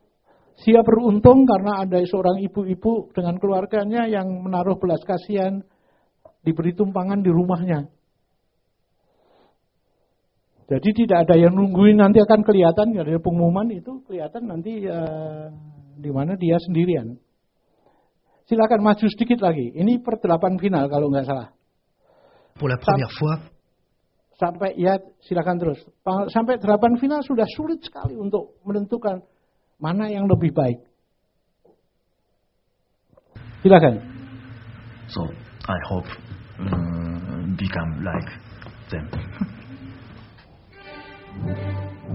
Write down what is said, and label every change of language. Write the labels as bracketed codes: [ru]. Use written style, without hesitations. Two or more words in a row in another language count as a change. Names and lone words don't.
[id] Dia beruntung karena ada seorang ibu-ibu dengan keluarganya yang menaruh belas kasihan, diberi tumpangan di rumahnya. Jadi tidak ada yang nungguin, nanti akan kelihatan, ada pengumuman itu kelihatan nanti di mana dia sendirian. Silakan maju sedikit lagi. Ini per-8 final kalau nggak salah. [fr] Pour la première fois. [id] Sampai ya silakan terus. Sampai 8 final sudah sulit sekali untuk menentukan mana yang lebih baik. Silakan. [en] So I hope become like them.